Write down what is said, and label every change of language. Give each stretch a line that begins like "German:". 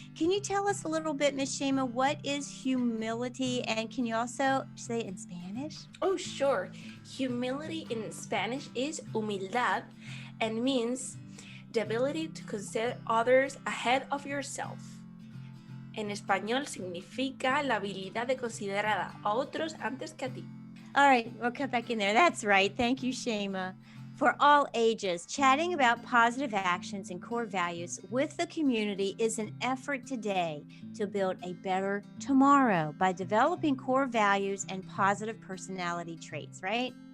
English: Can you tell us a little bit, Miss Sheima, what is humility, and can you also say it in Spanish? Oh, sure. Humility in Spanish is humildad and means the ability to consider others ahead of yourself.
Spanish: En español significa la habilidad de considerar a otros antes que a ti.
English: All right, we'll cut back in there. That's right. Thank you, Sheima. For all ages, chatting about positive actions and core values with the community is an effort today to build a better tomorrow by developing core values and positive personality traits, right?